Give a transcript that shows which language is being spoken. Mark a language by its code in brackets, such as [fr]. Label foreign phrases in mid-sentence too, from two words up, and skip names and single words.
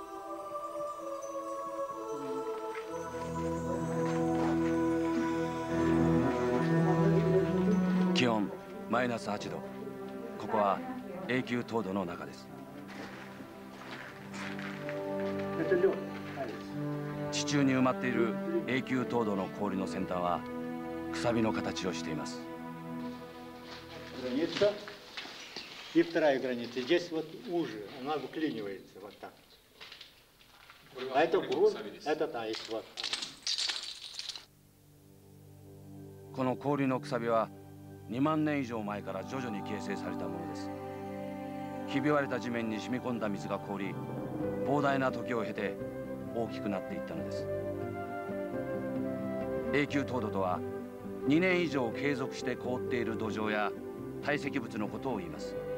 [ja] 気温マイナス8度。ここは永久凍土の中です。地中に埋まっている永久凍土の氷の先端はくさびの形をしています。 [ru] И вторая граница. Здесь вот уже, она выклинивается вот так. А это грунт, это айс. Вот. [ja] この氷のくさびは2万年以上前から徐々に形成されたものです。ひび割れた地面に染み込んだ水が凍り、膨大な時を経て大きくなっていったのです。永久凍土とは2年以上継続して凍っている土壌や堆積物のことを言います。